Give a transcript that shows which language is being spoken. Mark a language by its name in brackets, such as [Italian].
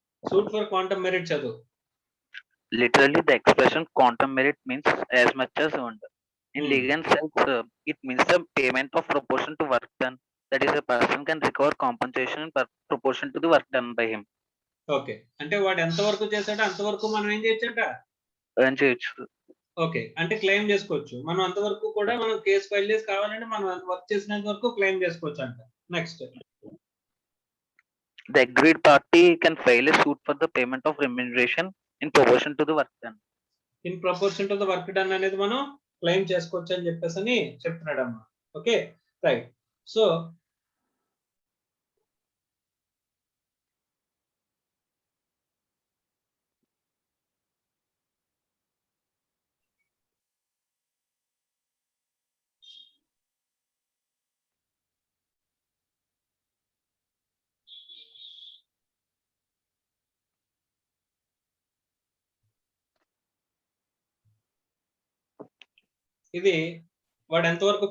[English] Suit for quantum merit [Telugu] చదువు. [English] Literally, the expression quantum merit means as much as earned. In legal sense, it means the payment of proportion to work done. That is, a person can recover compensation in proportion to the work done by him. [Telugu] Okay, అంటే వాడు ఎంత వరకు చేశాడో అంతవరకు మనం ఏం చేయొచ్చట, earn చేయొచ్చు. Okay, అంటే క్లెయిమ్ చేసుకోవచ్చు. మనం అంతవరకు కూడా మనం కేసు ఫైల్ చేసి కావాలంటే మనం వర్క్ చేసినంత వరకు క్లెయిమ్ చేసుకోవచ్చు అంట. [English] Next, the agreed party can file a suit for the payment of remuneration in proportion to the work done. In proportion to the work done [Telugu] అనేది మనం క్లెయిమ్ చేసుకోవచ్చు అని చెప్పేసి చెప్తున్నాడు అమ్మా. [English] Okay right. [Telugu] సో ఇది వాడు ఎంతవరకు